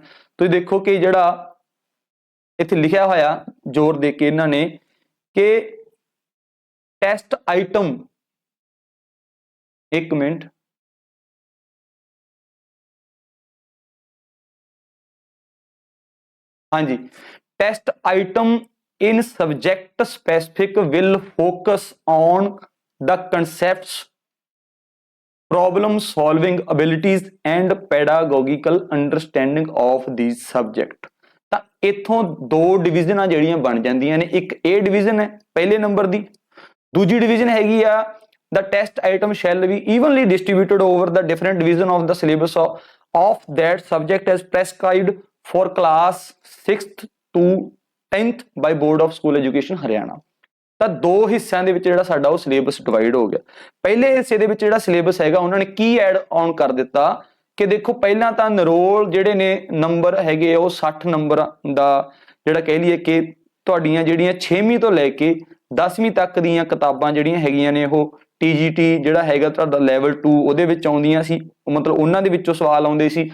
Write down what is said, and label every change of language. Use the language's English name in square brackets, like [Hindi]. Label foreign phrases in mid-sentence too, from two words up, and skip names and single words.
[Punjabi] ਤੁਸੀਂ ਦੇਖੋ ਕਿ ਜਿਹੜਾ ਇੱਥੇ ਲਿਖਿਆ ਹੋਇਆ ਜ਼ੋਰ ਦੇ ਕੇ ਇਹਨਾਂ ਨੇ ਕਿ [English] test item, [Punjabi] ਇੱਕ ਮਿੰਟ, ਹਾਂਜੀ, [English] test item in subject specific will focus on the concepts, problem solving abilities and pedagogical understanding of these subject। [Punjabi] ਤਾਂ ਇੱਥੋਂ ਦੋ ਡਿਵੀਜ਼ਨਾਂ ਜਿਹੜੀਆਂ ਬਣ ਜਾਂਦੀਆਂ ਨੇ, ਇੱਕ A ਡਿਵੀਜ਼ਨ ਹੈ ਪਹਿਲੇ ਨੰਬਰ ਦੀ, ਦੂਜੀ ਡਿਵੀਜ਼ਨ ਹੈਗੀ ਆ [English] the test item shall be evenly distributed over the different division of the syllabus of that subject as prescribed for class 6th to 10th by Board of School Education ਹਰਿਆਣਾ। [Punjabi] ਤਾਂ ਦੋ ਹਿੱਸਿਆਂ ਦੇ ਵਿੱਚ ਜਿਹੜਾ ਸਾਡਾ ਉਹ ਸਿਲੇਬਸ ਡਿਵਾਈਡ ਹੋ ਗਿਆ। ਪਹਿਲੇ ਹਿੱਸੇ ਦੇ ਵਿੱਚ ਜਿਹੜਾ ਸਿਲੇਬਸ ਹੈਗਾ ਉਹਨਾਂ ਨੇ ਕੀ [English] add on [Punjabi] ਕਰ ਦਿੱਤਾ ਕਿ ਦੇਖੋ ਪਹਿਲਾਂ ਤਾਂ ਨਰੋਲ ਜਿਹੜੇ ਨੇ ਨੰਬਰ ਹੈਗੇ ਉਹ 60 ਨੰਬਰ ਦਾ ਜਿਹੜਾ ਕਹਿ ਲਈਏ ਕਿ ਤੁਹਾਡੀਆਂ ਜਿਹੜੀਆਂ 6ਵੀਂ ਤੋਂ ਲੈ ਕੇ 10ਵੀਂ ਤੱਕ ਦੀਆਂ ਕਿਤਾਬਾਂ ਜਿਹੜੀਆਂ ਹੈਗੀਆਂ ਨੇ ਉਹ TGT ਜਿਹੜਾ ਹੈਗਾ ਤੁਹਾਡਾ ਲੈਵਲ 2 ਉਹਦੇ ਵਿੱਚ ਆਉਂਦੀਆਂ ਸੀ, ਮਤਲਬ ਉਹਨਾਂ ਦੇ ਵਿੱਚੋਂ ਸਵਾਲ ਆਉਂਦੇ ਸੀ।